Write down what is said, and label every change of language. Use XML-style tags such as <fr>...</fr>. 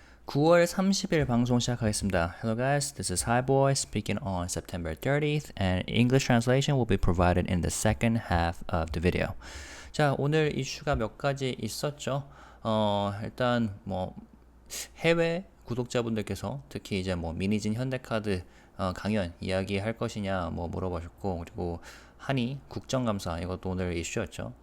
<ko>9월 30일 방송 시작하겠습니다.</ko> <en>Hello guys, this is Highboy speaking on September 30th and English translation will be provided in the second half of the video.</en> <ko>자, 오늘 이슈가 몇 가지 있었죠. 일단 해외 구독자분들께서 특히 이제 미니진 현대카드 강연 이야기할 것이냐 물어보셨고, 그리고 한이 국정감사 이것도 오늘 이슈였죠.</ko>